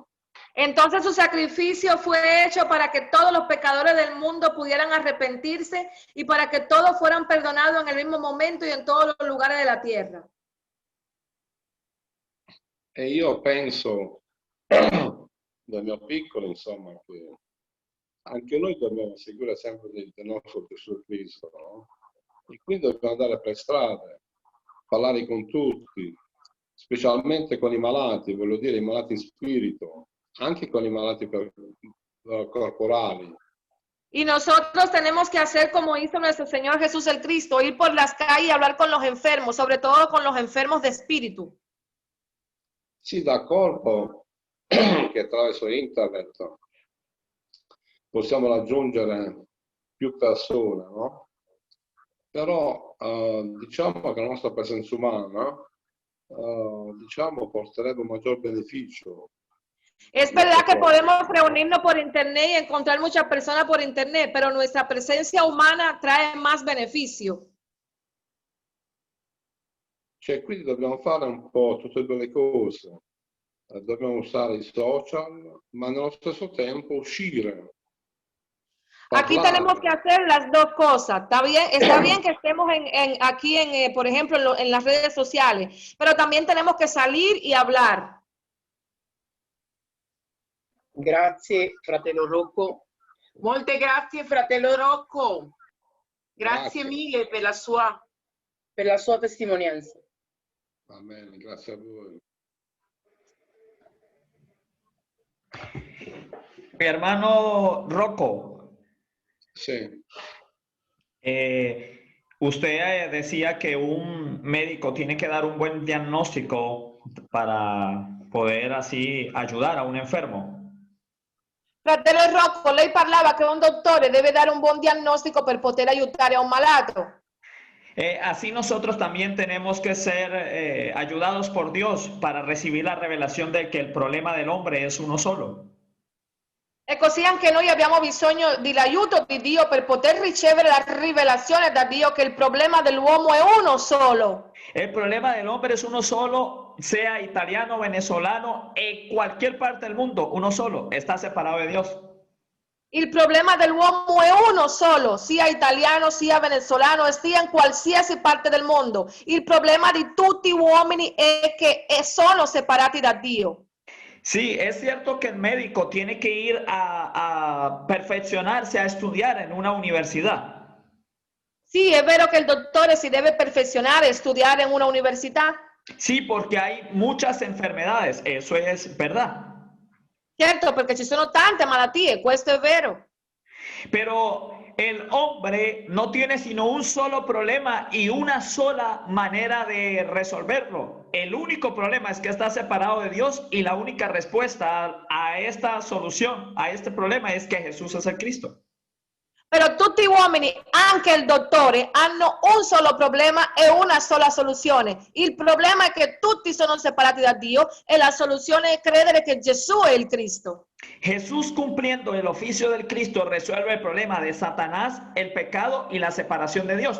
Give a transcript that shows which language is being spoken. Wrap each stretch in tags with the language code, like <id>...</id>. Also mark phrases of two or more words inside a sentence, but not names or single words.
<es>Entonces su sacrificio fue hecho para que todos los pecadores del mundo pudieran arrepentirse y para que todos fueran perdonados en el mismo momento y en todos los lugares de la tierra.</es> <it>E io penso, dal mio piccolo, insomma, che anche noi dobbiamo seguire sempre del nostro Gesù Cristo, no? E quindi dobbiamo andare per strade, parlare con tutti, specialmente con i malati, voglio dire i malati in spirito, anche con i malati corporali.</it> <es>Y nosotros tenemos que hacer como hizo nuestro Señor Jesús el Cristo, ir por las calles y hablar con los enfermos, sobre todo con los enfermos de espíritu.</es> <it>Sì, d'accordo che attraverso internet possiamo raggiungere più persone, no? Però diciamo che la nostra presenza umana diciamo porterebbe un maggior beneficio.</it> <es>Es verdad que podemos reunirnos por internet y encontrar muchas personas por internet, pero nuestra presencia humana trae más beneficio.</es> <it>Cioè, quindi dobbiamo fare un po' tutte e due le cose. Dobbiamo usare i social, ma nello stesso tempo uscire.</it> <es>Aquí tenemos que hacer las dos cosas. Está bien que estemos aquí, por ejemplo, en las redes sociales, pero también tenemos que salir y hablar.</es> <it>Grazie, fratello Rocco. Molte grazie, fratello Rocco. Grazie mille per la sua per la sua testimonianza. Amen, grazie a voi.</it> <es>Mi hermano Rocco,</es> <it>Sì,</it> <es>usted decía que un médico tiene que dar un buen diagnóstico para poder así ayudar a un enfermo.</es> <it>Fratello Rocco, lei parlava che un dottore deve dare un buon diagnostico per poter aiutare a un malato.</it> <es>Así nosotros también tenemos que ser ayudados por Dios para recibir la revelación de que el problema del hombre es uno solo.</es> <it>E così anche noi abbiamo bisogno dell'aiuto di Dio per poter ricevere la rivelazione da Dio che il problema dell'uomo è uno solo.</it> <es>El problema del hombre es uno solo, sea italiano, venezolano, en cualquier parte del mundo, uno solo, está separado de Dios.</es> <it>Il problema dell'uomo è uno solo, sia italiano, sia venezuelano, sia in qualsiasi parte del mondo. Il problema di tutti gli uomini è che sono separati da Dio.</it> <es>Sí, es cierto que el médico tiene que ir a perfeccionarse, a estudiar en una universidad.</es> <it>Sì, è vero che il dottore si deve perfezionare e studiare in una università.</it> <es>Sí, porque hay muchas enfermedades, eso es verdad.</es> <it>Certo, perché ci sono tante malattie, questo è vero.</it> <es>Pero el hombre no tiene sino un solo problema y una sola manera de resolverlo. El único problema es que está separado de Dios y la única respuesta a esta solución, a este problema, es que Jesús es el Cristo.</es> <it>Però tutti gli uomini, anche il dottore, hanno un solo problema e una sola soluzione. Il problema è che tutti sono separati da Dio e la soluzione è credere che Gesù è il Cristo.</it> <es>Jesús, cumpliendo el oficio del Cristo, resuelve el problema de Satanás, el pecado y la separación de Dios.</es>